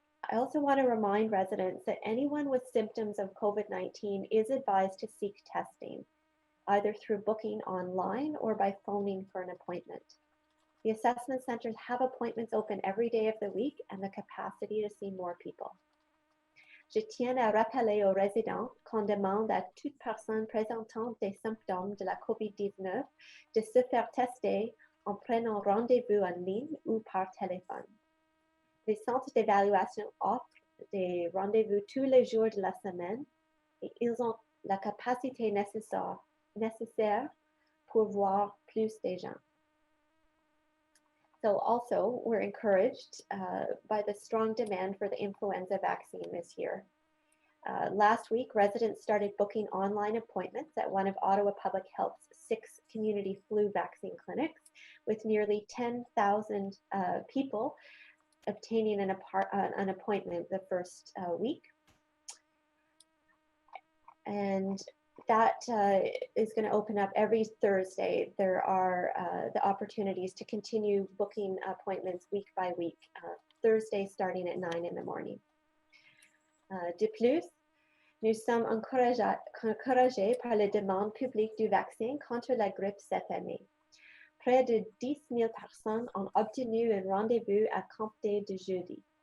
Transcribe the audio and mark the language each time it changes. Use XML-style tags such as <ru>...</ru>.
<en>I also want to remind residents that anyone with symptoms of COVID-19 is advised to seek testing, either through booking online or by phoning for an appointment. The assessment centers have appointments open every day of the week and the capacity to see more people.</en> <fr>Je tiens à rappeler aux résidents qu'on demande à toute personne présentant des symptômes de la COVID-19 de se faire tester en prenant rendez-vous en ligne ou par téléphone. Les centres d'évaluation offrent des rendez-vous tous les jours de la semaine et ils ont la capacité nécessaire pour voir plus de gens.</fr> <en>So also, we're encouraged by the strong demand for the influenza vaccine this year. Last week, residents started booking online appointments at one of Ottawa Public Health's 6 community flu vaccine clinics, with nearly 10,000 people obtaining an appointment the first week. And that is going to open up every Thursday. There are the opportunities to continue booking appointments week by week, Thursday starting at 9 in the morning.</en> <fr>De plus, nous sommes encouragés par la demande publique du vaccin contre la grippe cette année. Près de 10 000 personnes ont obtenu un rendez-vous à compter de jeudi.</fr>